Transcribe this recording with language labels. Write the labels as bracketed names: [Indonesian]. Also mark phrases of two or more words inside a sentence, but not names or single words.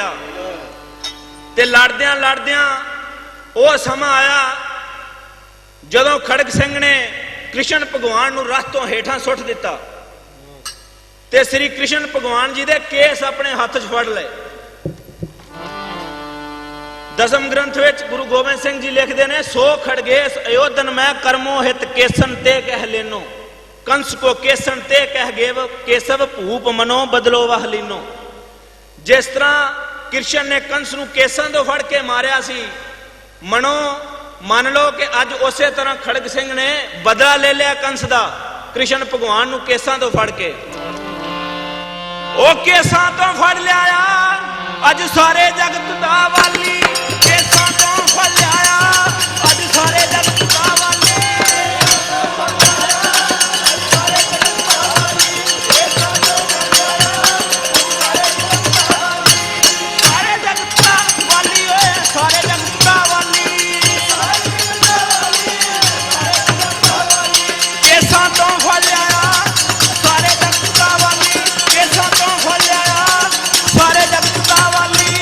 [Punjabi] ਤੇ ਲੜਦਿਆਂ ਲੜਦਿਆਂ ਵੋ ਸਮਾਂ ਆਇਆ ਜਦੋਂ ਖੜਗ ਸਿੰਘ ਨੇ ਕ੍ਰਿਸ਼ਨ ਭਗਵਾਨ ਨੂੰ ਰੱਥ ਤੋ ਹੇਠਾਂ ਸੁੱਟ ਦਿੱਤਾ ਤੇ ਸ੍ਰੀ ਕ੍ਰਿਸ਼ਨ ਭਗਵਾਨ ਜੀ ਦੇ ਕੇਸ ਅਪਨੇ ਹੱਥ ਚ ਫੜ ਲਏ। ਦਸਮ ਗ੍ਰੰਥ ਵਿਚ ਗੁਰੂ ਗੋਬਿੰਦ ਸਿੰਘ ਜੀ ਲਿਖਤੇ ਹੈਂ [Braj] सो खड़गेश अयोधन में कर्मो हित केसन ते कह लेनो, कंस को केसन ते कह गेव केसव भूप मनो बदलो वह लीनो। [Punjabi] ਜਿਸ ਤਰ੍ਹਾਂ ਕ੍ਰਿਸ਼ਨ ਨੇ ਕੰਸ ਨੂੰ ਕੇਸਨ ਤੋ ਫੜ ਕੇ ਮਾਰਿਆ ਸੀ, ਮਨੋ ਮਨ ਲੋ ਕਿ ਅੱਜ ਉਸ ਤਰ੍ਹਾਂ ਖੜਗ ਸਿੰਘ ਨੇ ਬਦਲਾ ਲੇ ਲਿਆ ਕੰਸ ਕਾ ਕ੍ਰਿਸ਼ਨ ਭਗਵਾਨ ਨੂੰ ਕੇਸਾਂ ਤੋ ਫੜ ਕੇ। ਓ ਕੇਸਾਂ ਤੋ ਫੜ ਲਿਆ ਅੱਜ ਸਾਰੇ ਜਗਤ ਦਾ ਵਾਲੀ, ਕੇਸਾਂ ਤੋ ਫੜ ਲਿਆ ਅੱਜ ਸਾਰੇ ਜਗਤ ਦਾ ਵਾਲੀ। ਸਾਰੇ ਜਗਤ ਦਾ ਵਾਲੀ ਓਏ ਸਾਰੇ ਜਗਤ ਦਾ ਵਾਲੀ, ਕੇਸਾਂ ਤੋ ਫੜ ਲਿਆ ਸਾਰੇ ਜਗਤ ਦਾ ਵਾਲੀ, ਕੇਸਾਂ ਤੋ ਫੜ ਲਿਆ ਸਾਰੇ ਜਗਤ ਦਾ ਵਾਲੀ।